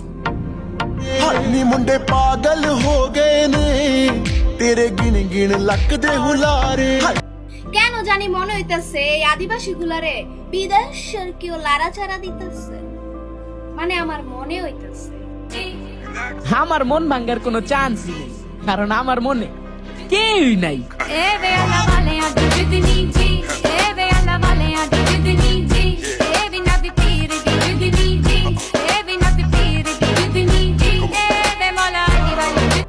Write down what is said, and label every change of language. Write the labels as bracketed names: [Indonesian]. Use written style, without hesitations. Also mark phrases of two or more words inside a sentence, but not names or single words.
[Punjabi] ਨੀ ਮੁੰਡੇ ਪਾਗਲ ਹੋ ਗਏ ਨੇ ਤੇਰੇ ਗਿਣ ਗਿਣ ਲੱਕਦੇ ਹੁਲਾਰੇ। [Bangla] কেন জানি মনে হইতাছে এই আদিবাসী গুলারে বিদেশের কেউ লাড়াচাড়া দিতেছে, মানে আমার মনে হইতাছে। আমার মন ভাঙ্গার কোনো চান্সই নেই, কারণ আমার মনে কেউই নাই। এ বেলা বালে আদি জিদনি জি, এ বেলা বালে আদি জিদনি জি, এ বিনা বিপির দি জিদনি জি, এ বিনা বিপির দি জিদনি জি, এ বে মোলা দিবানি।